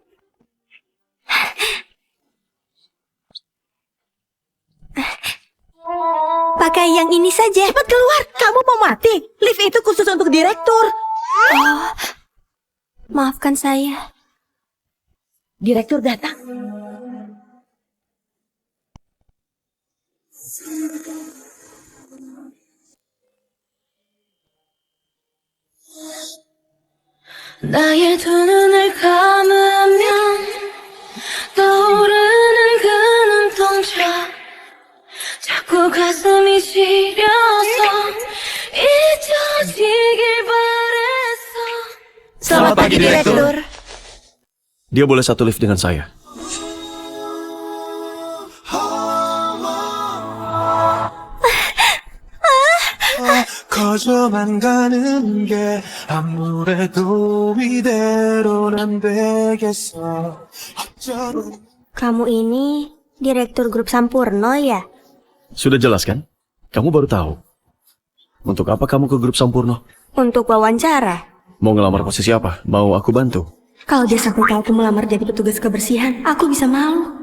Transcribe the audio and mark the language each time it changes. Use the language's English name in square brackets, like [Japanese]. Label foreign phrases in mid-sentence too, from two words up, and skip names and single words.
[Indonesian] Pakai yang ini saja. Cepat keluar, kamu mau mati. Lift itu khusus untuk direktur. Oh, maafkan saya. Direktur datang. [Korean] 나의 두 눈을 감으면 떠오르는 그 눈동자 자꾸 가슴이 시려서 잊혀지길 바랬어. [Indonesian] Selamat pagi, direktur. Dia boleh satu lift dengan saya. [Korean] 거저만 가는 게 아무래도 이대로는 안 되겠어. 어쩌면 [Indonesian] Kamu ini direktur grup Sampurno ya? Sudah jelas kan? Kamu baru tahu. Untuk apa kamu ke grup Sampurno? Untuk wawancara. Mau ngelamar posisi apa? Mau aku bantu? Kalau dia sampai tahu aku melamar jadi petugas kebersihan, aku bisa malu.